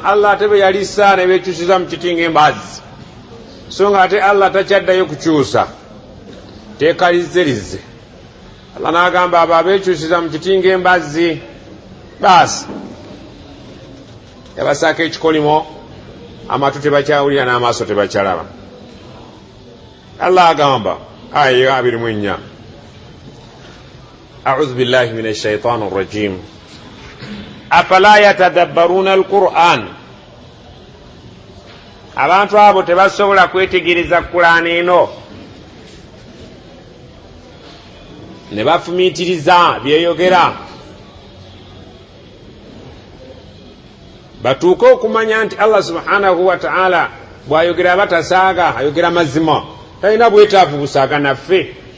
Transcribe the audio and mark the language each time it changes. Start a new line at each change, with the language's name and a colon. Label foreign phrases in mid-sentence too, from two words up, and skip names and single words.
Ganda: Allah ate bwe yalissa ne beekyusiza mu kiti ng'embazzi, so nga ate Allah takyaddayo kukyusa, teeka lizzerize. Allah n'agamba abo abeekyusiza mu kiti ng'embazzi, baasi yabasaako ekikolimo, amatu tebakyawulira n'amaaso tebakyalaba. Allah agamba aya 24,
Arabic: أعوذ بالله من الشيطان الرجيم أفلا يتدبرون القرآن.
Ganda: abantu abo tebasobola kwetegereza Qur'ani eno ne bafumiitiriza byeyogera, batuuke okumanya nti
Arabic: الله سبحانه وتعالى
Ganda: bw'ayogera batasaaga, ayogera mazima, talina bwetaavu busaaga naffe.